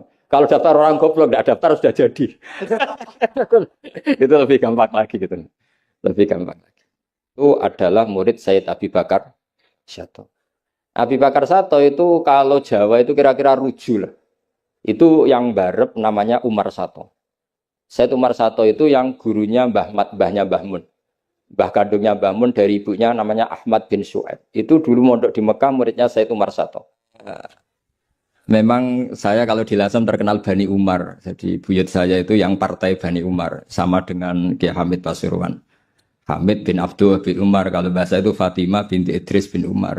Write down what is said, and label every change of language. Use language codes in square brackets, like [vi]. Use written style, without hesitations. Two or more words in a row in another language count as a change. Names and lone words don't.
[id] Kalau daftar orang goblok tidak daftar sudah jadi. Itu lebih gampang lagi gitu. Lebih gampang lagi. Itu adalah murid Sayyid Abi Bakar Syato. Abi Bakar Syato itu kalau Jawa itu kira-kira ruju lah. Itu yang barep namanya Umar Syato. Sayyid Umar Syato itu yang gurunya mbahnya Mbah Mun. Mbah kandungnya Mbah Mun dari ibunya namanya Ahmad bin Syuaib. Itu dulu mondok di Mekah muridnya Sayyid Umar Syato. Memang saya kalau di Lasem terkenal Bani Umar. Jadi buyut saya itu yang partai Bani Umar. Sama dengan Kiai Hamid Pasuruan. Hamid bin Abdul bin Umar. Kalau bahasa itu Fatimah binti Idris bin Umar.